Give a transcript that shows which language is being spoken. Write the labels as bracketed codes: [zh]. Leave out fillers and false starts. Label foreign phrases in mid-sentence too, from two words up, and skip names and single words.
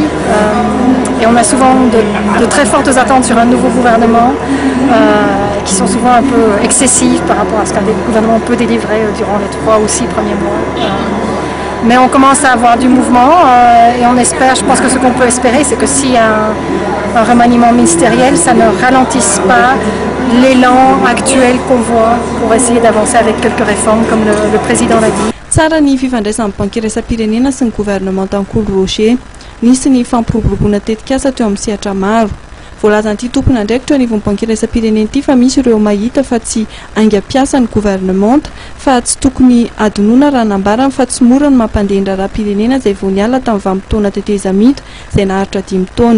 [fr] Et on a souvent de très fortes attentes sur un nouveau gouvernement, qui sont souvent un peu excessives par rapport à ce qu'un gouvernement peut délivrer durant les 3 ou 6 premiers mois. Mais on commence à avoir du mouvement et on espère, je pense que ce qu'on peut espérer, c'est que s'il y a un remaniement ministériel, ça ne ralentisse pas l'élan actuel qu'on voit pour essayer d'avancer avec quelques réformes, comme le président l'a dit. [mg] Tsara ny fifandraisan'ny banky iraisam-pirenena sy ny gouvernemanta Koul Roger, nisy ny fampiroboroboana tetikasa teo amin'ny sehatra maro. Voalazan'ity tompona andraikitra anivon'ny banky iraisam-pirenena ity fa misy ireo mahita fa tsy aingam-piasa ny gouvernemanta fa tsy tokony adinoina raha nambarany fa tsy mora ny mampandeha ny raharaham-pirenena izay vao niala tamin'ny vanim-potoana tetezamita izay naharitra 5 taona.